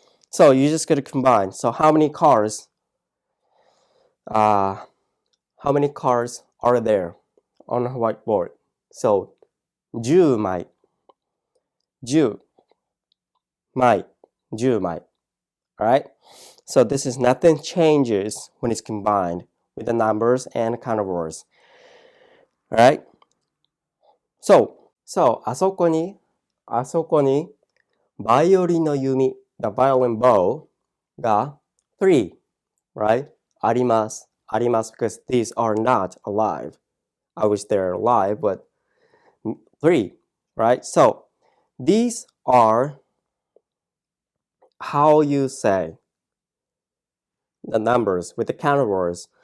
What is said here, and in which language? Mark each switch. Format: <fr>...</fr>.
<en>So you just gotta combine. So how many cards are there on a whiteboard?</en> <ja>So, 10枚、10枚、10枚.Alright?</ja> <en>So this is nothing changes when it's combined with the numbers and counter words. Alright?</en> <ja>So, あそこに、バイオリンの弓、</ja> <en>the violin bow</en> <ja>が3, right? あります。</ja> <en>because these are not alive. I wish they're alive, but 3, right? So, these are how you say the numbers with the counter words.</en>